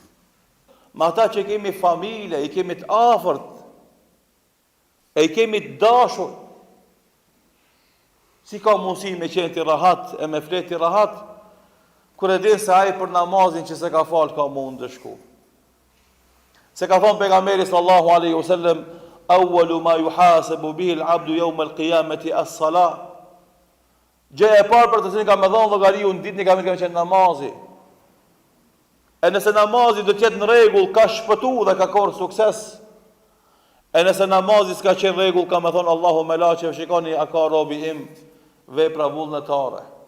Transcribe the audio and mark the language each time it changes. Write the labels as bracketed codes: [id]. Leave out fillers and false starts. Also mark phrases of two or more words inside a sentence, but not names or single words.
[sq] Me ata që kemi familje, i kemi të afërt, e i kemi të dashur, si ka mundësi me qenë të rahat, e me flet të rahat, kur e din se ai për namazin që se ka fal ka mundë shku. Se ka thonë pejgamberi [ar] صلى الله عليه وسلم أول ما يحاسب به العبد يوم القيامة الصلاة. [sq] Gjëja e parë për të cilën ka më dhënë llogariu në ditën e kiametit ka qenë namazi. E nëse namazi do të jetë në rregull, ka shpëtuar dhe ka korr sukses. E nëse namazi s'ka qenë rregull, ka më thonë Allahu me laçe, shikoni a ka robi im vepra vullnetare.